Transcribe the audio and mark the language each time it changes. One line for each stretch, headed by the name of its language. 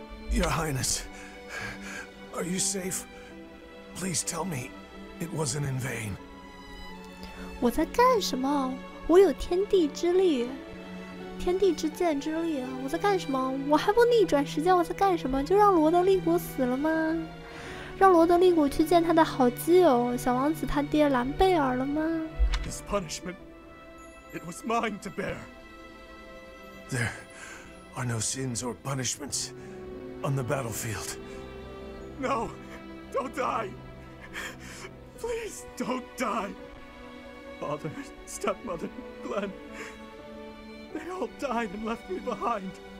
English: Your Highness, are you safe? Please tell me it wasn't in vain.
Chinese: 我在干什么？我有天地之力，天地之剑之力啊！我在干什么？我还不逆转时间，我在干什么？就让罗德利古死了吗？让罗德利古去见他的好基友小王子他爹兰贝尔了吗？
English: This punishment, it was mine to bear. There are no sins or punishments on the battlefield. No, don't die. Please don't die. Father, stepmother, Glenn. They all died and left me behind.